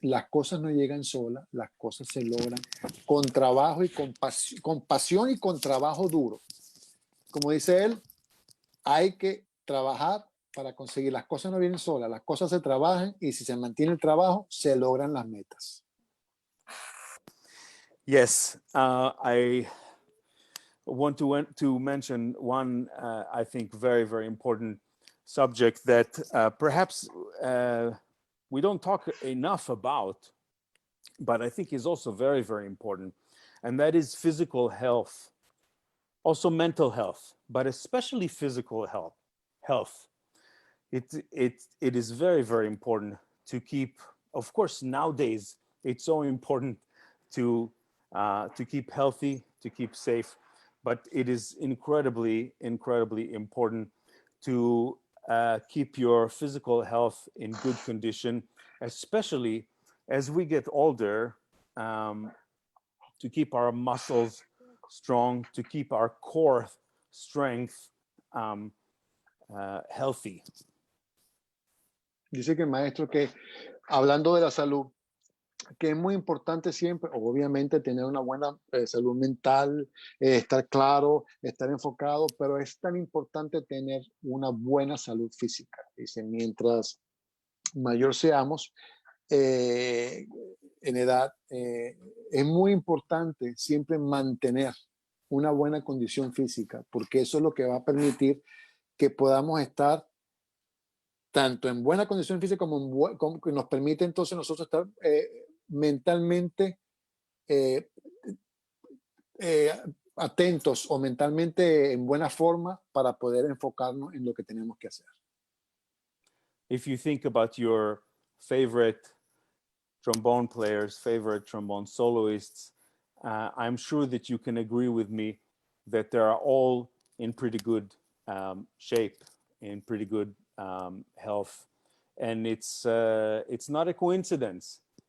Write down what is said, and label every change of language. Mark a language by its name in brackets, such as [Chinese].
[Spanish] Las cosas no llegan solas, las cosas se logran con trabajo y con pasión y con trabajo duro. Como dice él, hay que trabajar para conseguir. Las cosas no vienen solas, las cosas se trabajan y si se mantiene el trabajo, se logran las metas. [English] Yes, I want to mention one, I think, very, very important subject that perhaps we don't talk enough about, but I think is also very, very important, and that is physical health, also mental health, but especially physical health. It is very, very important to keep, of course, nowadays, it's so important to keep healthy, to keep safe, but it is incredibly, incredibly important to keep your physical health in good condition, especially as we get older, to keep our muscles strong, to keep our core strength healthy. [Spanish] Dice que el maestro que, hablando de la salud, que es muy importante siempre, obviamente, tener una buena salud mental, estar claro, estar enfocado, pero es tan importante tener una buena salud física. Dice, mientras mayor seamos en edad, es muy importante siempre mantener una buena condición física, porque eso es lo que va a permitir que podamos estar tanto en buena condición física como que nos permite entonces nosotros estar mentalmente atentos o mentalmente en buena forma para poder enfocarnos en lo que tenemos que hacer. [English] If you think about your favorite trombone players, favorite trombone soloists, I'm sure that you can agree with me that they are all in pretty good shape, in pretty good health, and it's not a coincidence.